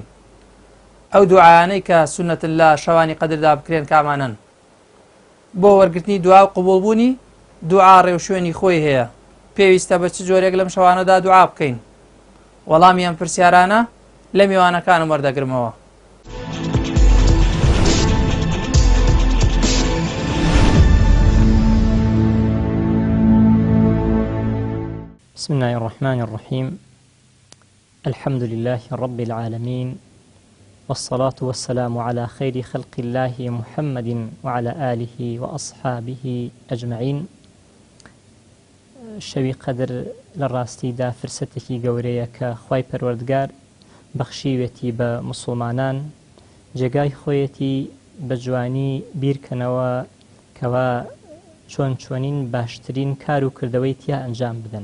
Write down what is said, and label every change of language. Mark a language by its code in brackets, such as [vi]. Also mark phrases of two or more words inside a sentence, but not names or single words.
[ckb] ئەو دوعایانەی کە سونەتن لە شەوانی قەدردا بکرێن کامانن؟ بۆ وەرگرتنی دوا و قبوڵبوونی دوعا ڕێوشوێنی خۆی هەیە. پێویستە بە چ جۆرێک لەم شەوانەدا دوعا بکەین؟ وەڵامی ئەم پرسیارانە لە میوانەکانم وەردەگرمەوە. [ar] بسم الله الرحمن الرحيم. الحمد لله رب العالمين، والصلاة والسلام على خير خلق الله محمد وعلى آله وأصحابه أجمعين. [ckb] شوی قەدر لە ڕاستیدا فرسەتێکی گەورەیە کە خوای پەروەردگار بەخشیوێتی بە موسڵمانان جێگای خۆیەتی بە جوانی بیرکەنەوە کەوا چۆن چۆنین باشترین کار و کردەوەی تیا ئەنجام بدەن.